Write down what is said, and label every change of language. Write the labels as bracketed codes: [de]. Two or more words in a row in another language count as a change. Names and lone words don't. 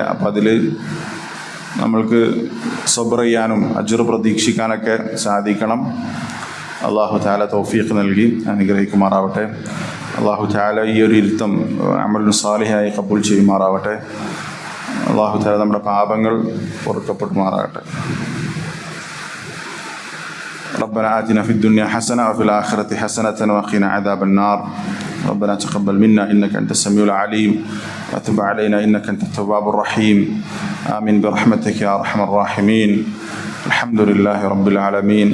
[ml] അപ്പം അതിൽ നമ്മൾക്ക് സബ്ർ ചെയ്യാനും അജ്ർ പ്രതീക്ഷിക്കാനൊക്കെ സാധിക്കണം. അള്ളാഹു തആല തൗഫീഖ് നൽകി അനുഗ്രഹിക്കുമാറാവട്ടെ. അള്ളാഹു തആല ഈ ഒരു ഇരുത്തം അമലുൻ സാലിഹായി ഖബൂൽ ചെയ്യുമാറാവട്ടെ. അള്ളാഹു തആല നമ്മുടെ പാപങ്ങൾ പൊറുക്കപ്പെടുമാറാകട്ടെ. [ar] ربنا آتنا في الدنيا حسنة وفي الآخرة حسنة وقنا عذاب النار. ربنا تقبل منا إنك أنت السميع العليم وتب علينا إنك أنت التواب الرحيم. آمين برحمتك يا أرحم الراحمين. الحمد لله رب العالمين.